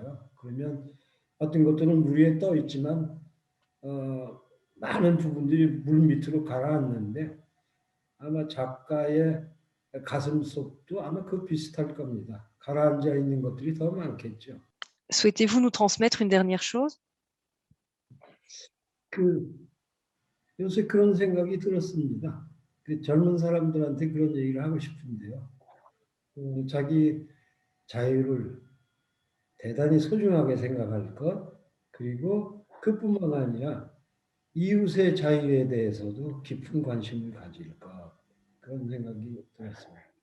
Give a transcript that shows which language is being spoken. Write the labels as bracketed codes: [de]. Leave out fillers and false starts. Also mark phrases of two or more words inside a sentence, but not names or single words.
[ko] 그러면 어떤 것들은 물 위에 떠 있지만 많은 부분들이 물 밑으로 가라앉는데 아마 작가의 가슴속도 아마 그 비슷할 겁니다. 가라앉아 있는 것들이 더 많겠죠. [fr] Souhaitez-vous nous transmettre une dernière chose? [ko] 그 요새 그런 생각이 들었습니다. 그 젊은 사람들한테 그런 얘기를 하고 싶은데요. 자기 자유를 대단히 소중하게 생각할 것, 그리고 그뿐만 아니라 이웃의 자유에 대해서도 깊은 관심을 가질 것, 그런 생각이 들었습니다.